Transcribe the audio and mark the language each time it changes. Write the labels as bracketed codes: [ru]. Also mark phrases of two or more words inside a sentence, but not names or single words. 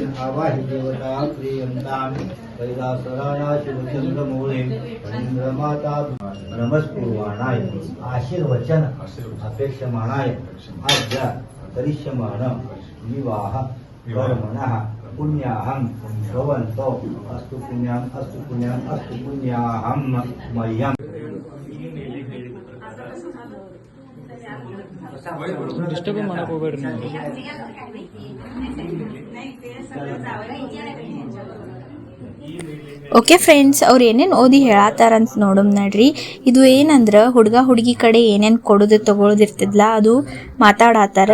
[sa] आवाहि देवता प्रियन्तां कैलासराणाशिवचन्द्रमूले फणीन्द्रमाता नमस्कुर्वाणाय आशीर्वचन अपेक्षमाणाय अद्य करिष्यमाण विवाह कर्मणः पुण्याहं भवन्तो अस्तु पुण्याम् अस्तु पुण्याम् अस्तु पुण्याहं मह्यम् [kn] ಡಿಸ್ಟರ್ಬ್ ಮಾಡಕ್ ಹೋಗ್ಬೇಡ್ರಿ ನೀವು. [en] OK friends, [kn] ಅವ್ರು ಏನೇನು ಓದಿ ಹೇಳತ್ತಾರಂತ ನೋಡಮ್ ನಡ್ರಿ. ಇದು ಏನಂದ್ರೆ ಹುಡುಗ ಹುಡುಗಿ ಕಡೆ ಏನೇನು ಕೊಡೋದು ತಗೊಳ್ಳೋದು ಇರ್ತದಲ್ಲ ಅದು ಮಾತಾಡತ್ತಾರ.